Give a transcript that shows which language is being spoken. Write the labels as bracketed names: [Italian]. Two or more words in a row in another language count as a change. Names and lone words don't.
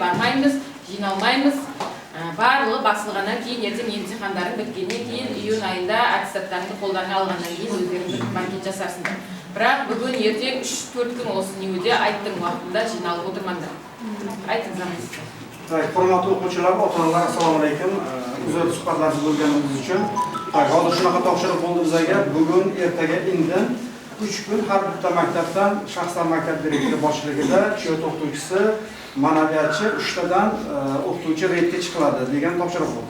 [Kazakh] Еш жерге бармаймыз, жиналмаймыз. барлығы басылғаннан кейін ертең емтихандарың біткеннен кейін июнь айында аттестаттарыңды қолдарыңа алғаннан кейін өздеріңіз банкет жасарсыңдар. Бірақ бүгін ертең 3-4 күн осы неуде айттың уақытында жиналып отырмаңдар. Айтыңыз. [Uzbek] Hurmatli o'quvchilar, ota-onalar, assalomu alaykum. Uzr suhbatlarsiz bo'lganimiz uchun. Hozir shunaqa topshiriq bo'ldi bizga. Bugun, ertaga, indin 3 kun har bitta maktabdan shaxsan maktab direktori boshchiligida chiot o'qituvchisi, ma'naviyatchi 3 tadan o'qituvchi reydga chiqiladi degan topshiriq bo'ldi.